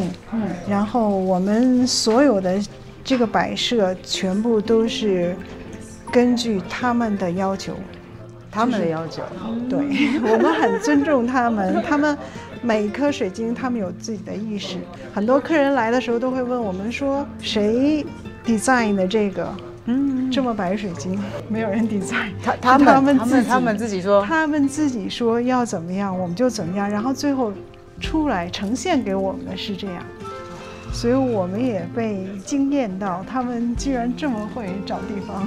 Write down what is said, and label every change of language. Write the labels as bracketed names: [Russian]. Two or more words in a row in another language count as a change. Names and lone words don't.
[Chinese] 然後我們所有的這個擺設全部都是根據他們的要求。他們的要求，對，我們很尊重他們。他們每一顆水晶，他們有自己的意識。很多客人來的時候都會問我們說，誰design 的這個，這麼白水晶，沒有人 design， 他們自己說，他們自己說要怎麼樣，我們就怎麼樣，然後最後出來呈現給我們的是這樣，所以我們也被驚豔到，他們居然這麼會找地方，